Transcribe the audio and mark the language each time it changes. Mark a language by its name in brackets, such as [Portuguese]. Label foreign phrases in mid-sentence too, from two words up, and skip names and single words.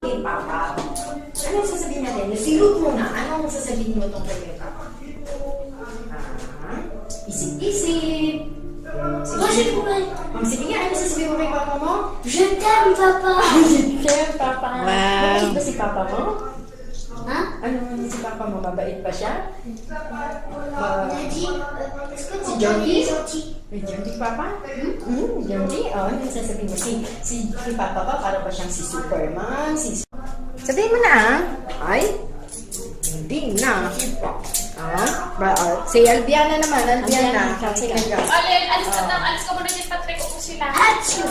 [Filipino] Papa. Ano yung sasabihin natin? Si Ruth muna. Ano ang sasabihin mo tungkol kay Papa? Isip-isip. Sige nga, ano sasabihin mo kay Papa mo? [French] Je t'aime, papa. Je t'aime, Papa. [Filipino] Wow. Mabait ba si Papa mo? Ha? Ano si Papa mo? Mabait ba siya? [French] Est-ce que [Filipino] Si [French] tu [Filipino] Johnny? [French] es gentil? [Filipino] Johnny, Papa? Johnny? Oh, ano sasabihin mo? Si Papa ba? Para ba siyang si Superman? Sabihin mo na Ay? Hindi na. Si Albiana naman. Albiana. Sige ka. Alis ka muna dyan, Patrick. Upo sila. Achou!